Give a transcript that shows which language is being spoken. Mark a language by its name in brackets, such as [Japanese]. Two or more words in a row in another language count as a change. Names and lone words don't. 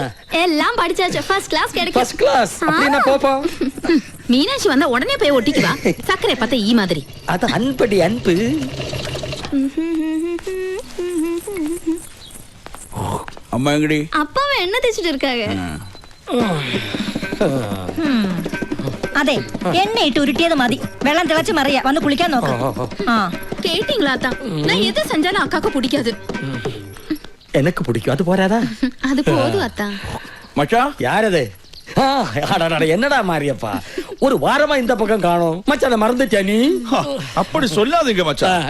[Tamil] எல்லாம் படிச்சாச்சு. [English] first class [Tamil] கிடைக்கும். [English] first class [Tamil] அப்படினா போப்போம். மீனாட்சி வந்தா உடனே போய் ஒட்டிக்குவா. சக்கரை பார்த்தா ஈ மாதிரி. அது அன்படி அன்பு. அம்மா எங்கடி? அப்பாவை என்ன தேய்ச்சிட்டு இருக்காங்க? [Malayalam] അതെ, എണ്ണയിട്ട് ഉരുട്ടിയത് മതി. വെള്ളം തിളച്ച് മറിയ. വന്ന് കുളിക്കാൻ നോക്ക്. [Tamil] கேட்டீங்களா அத்தா? நான் எது செஞ்சாலும் அக்காக்கு பிடிக்காது. எனக்கு பிடிக்கும். அது போறாதா? அது போதும் அத்தா. மச்சான் யார் அது? என்னடா மாரியப்பா, ஒரு வாரமா இந்த பக்கம் காணோம். மச்சான மறந்துட்டியா நீ? அப்படி சொல்லாதீங்க மச்சான்.